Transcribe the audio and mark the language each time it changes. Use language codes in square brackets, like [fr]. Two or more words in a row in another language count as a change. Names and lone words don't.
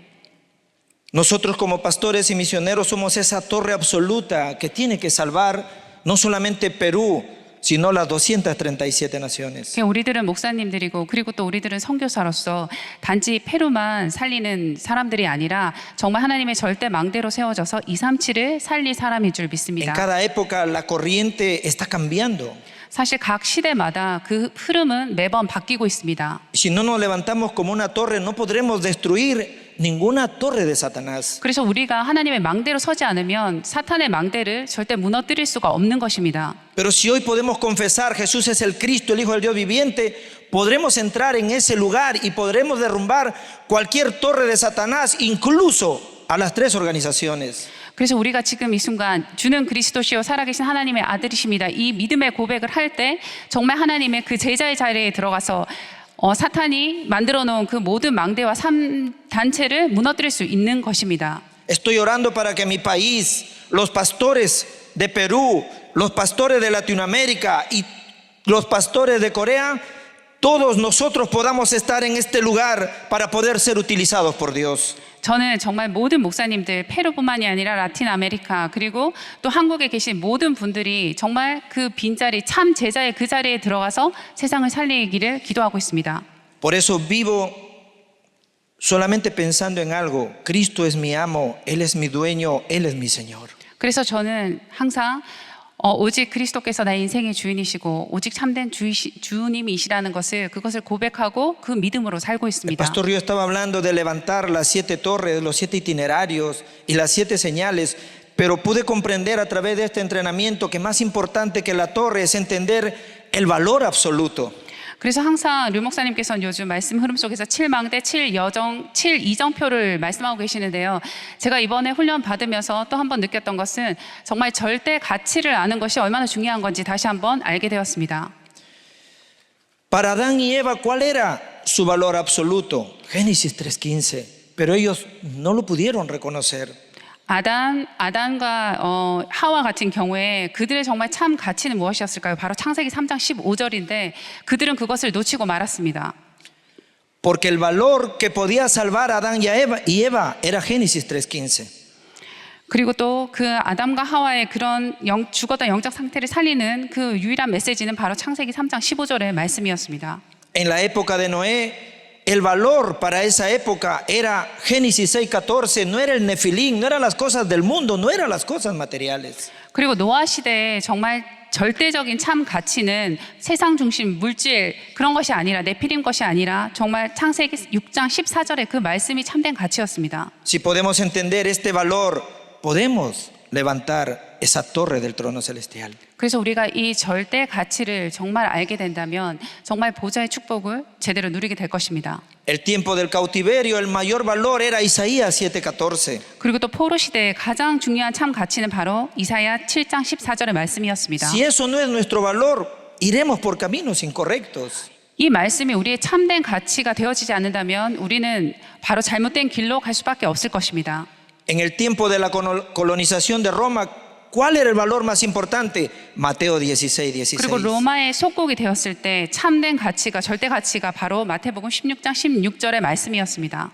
[es] Nosotros como pastores y misioneros somos esa torre absoluta que tiene que salvar no solamente Perú, sino las 237 naciones. [ko] 우리들은 목사님들이고 그리고 또 우리들은 선교사로서 단지 페루만 살리는 사람들이 아니라 정말 하나님의 절대 망대로 세워져서 237을 살릴 사람인 줄 [es] En [ko] 믿습니다. [es] cada época la corriente está cambiando. [ko] 사실 각 시대마다 그 흐름은 매번 바뀌고 있습니다. [es] Si no nos levantamos como una torre, no podremos destruir ninguna torre de Satanás. [ko] 그래서 우리가 하나님의 망대로 서지 않으면 사탄의 망대를 절대 무너뜨릴 수가 없는 것입니다. [es] Pero si hoy podemos confesar Jesús es el Cristo, el Hijo del Dios viviente, podremos entrar en ese lugar y podremos derrumbar cualquier torre de Satanás, incluso a las tres organizaciones. [ko] 그래서 우리가 지금 이 순간 주는 그리스도시요 살아계신 하나님의 아들이십니다. 이 믿음의 고백을 할 때 정말 하나님의 그 제자의 자리에 들어가서 사탄이 만들어 놓은 그 모든 망대와 단체를 무너뜨릴 수 있는 것입니다. [es] Estoy orando para que mi país, los pastores de Perú, los pastores de Latinoamérica y los pastores de Corea, todos nosotros podamos estar en este lugar para poder ser utilizados por Dios. [ko] 저는 정말 모든 목사님들 페루뿐만이 아니라 라틴 아메리카 그리고 또 한국에 계신 모든 분들이 정말 그 빈자리 참 제자의 그 자리에 들어가서 세상을 살리기를 기도하고 있습니다. [es] Por eso vivo solamente pensando en algo. Cristo es mi amo, Él es mi dueño, Él es mi Señor. [ko] 그래서 저는 항상 오직 그리스도께서 나의 인생의 주인이시고 오직 참된 주님이시라는 그것을 고백하고 그 믿음으로 살고 [es] El [ko] 있습니다. [es] pastor Río estaba hablando de levantar las 7 torres, los 7 itinerarios y las 7 señales, pero pude comprender a través de este entrenamiento que más importante que la torre es entender el valor absoluto. [ko] 그래서 항상 류 목사님께서는 요즘 말씀 흐름 속에서 7망대, 7이정표를 말씀하고 계시는데요. 제가 이번에 훈련 받으면서 또 한 번 느꼈던 것은 정말 절대 가치를 아는 것이 얼마나 중요한 건지 다시 한번 알게 되었습니다. [es] Para Adán y Eva, ¿cuál era su valor absoluto? Génesis 3:15, pero ellos no lo pudieron reconocer. [ko] 아단과 하와 같은 경우에 그들의 정말 참 가치는 무엇이었을까요? 바로 창세기 3장 15절인데 그들은 그것을 놓치고 말았습니다. [es] Porque el valor que podía salvar a Adán y Eva era Génesis 3:15. [ko] 그리고 또 그 아담과 하와의 그런 죽었던 영적 상태를 살리는 그 유일한 메시지는 바로 창세기 3장 15절의 말씀이었습니다. [es] En la época de Noé, el valor para esa época era Génesis 6:14, no era el Nefilim, no eran las cosas del mundo, no eran las cosas materiales. [ko] 그리고 노아 시대에 정말 절대적인 참 가치는 세상 중심 물질 그런 것이 아니라 네피림 것이 아니라 정말 창세기 6장 14절의 그 말씀이 참된 가치였습니다. [es] Si podemos entender este valor, podemos levantar esa torre del trono celestial. [ko] 그래서 우리가 이 절대 가치를 정말 알게 된다면 정말 보좌의 축복을 제대로 누리게 될 것입니다. [es] El tiempo del cautiverio, el mayor valor era Isaías 7:14. [ko] 그리고 또 포로 시대의 가장 중요한 참 가치는 바로 이사야 7장 14절의 말씀이었습니다. [es] Si eso no es nuestro valor, iremos por caminos incorrectos. [ko] 이 말씀이 우리의 참된 가치가 되어지지 않는다면 우리는 바로 잘못된 길로 갈 수밖에 없을 것입니다. [es] En el tiempo de la colonización de Roma, ¿cuál era el valor más importante? Mateo 16:16. [ko] 그리고 로마의 속국이 되었을 때 참된 가치가 절대 가치가 바로 마태복음 16장 16절의 말씀이었습니다.